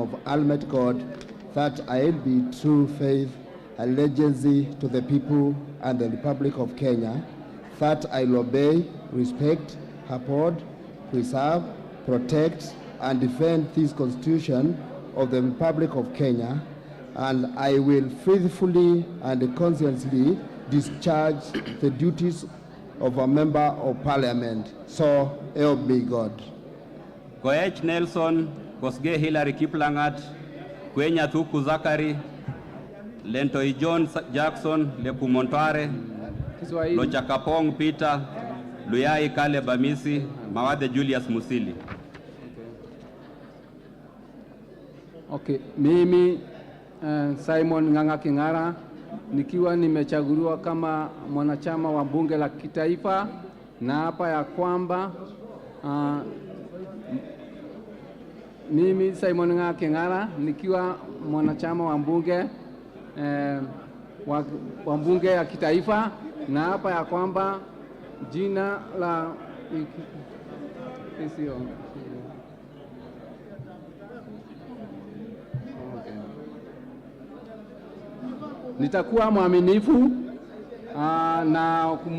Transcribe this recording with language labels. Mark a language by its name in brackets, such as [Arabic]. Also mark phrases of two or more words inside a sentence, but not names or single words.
[English] of Almighty God that I will be true faith, allegiance to the people and the Republic of Kenya, that I will obey, respect, uphold, preserve, protect, and defend this Constitution of the Republic of Kenya, and I will faithfully and conscientiously discharge the duties of a member of Parliament. So help me God. Koech Nelson, Kosge Hilary Kiplangat, Kwenya Thuku Zakari, Lentoi John Jackson, Lekumontare, Lochakapong Peter, Luyai Kale Bamisi, Mawade Julius Musili. [Swahili] Okay, mimi Simon Ng'ang'a King'ara, nikiwa nimechaguliwa kama mwanachama wa bunge la kitaifa, na hapa ya kwamba mimi Simon Ng'ang'a King'ara nikiwa mwanachama wa bunge wa bunge ya kitaifa, na hapa ya kwamba jina la nitakuwa mwaminifu na